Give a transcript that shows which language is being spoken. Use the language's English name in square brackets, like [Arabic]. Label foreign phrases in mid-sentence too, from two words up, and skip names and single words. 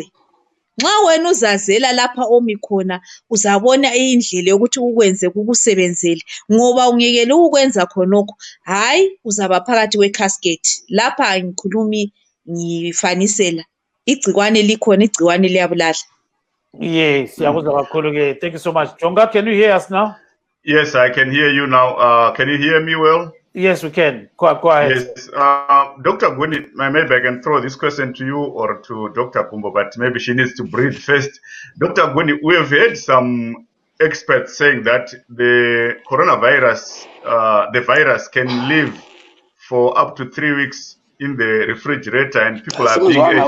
[North Ndebele] Nxa wena uzazela lapha omi khona uzabona indlela yokuthi ukwenze kukusebenzele, ngoba ungekele ukwenza khonokho hayi uzaba phakathi kwecasket. Lapha angikhulumi ngifanisela, igcikwane likhona, igcikwane liyabulala. Yes, siyakuzwa kakhulu ke. [English] Thank you so much. Jonga, can you hear us now? Yes, I can hear you now. Can you hear me well? Yes, we can. Go ahead. Yes. Dr. Gwini, maybe I can throw this question to you or to Dr. Kumbo, but maybe she needs to breathe first. Dr. Gwini, we have heard some experts saying that the coronavirus, the virus can live for up to 3 weeks in the refrigerator and people are being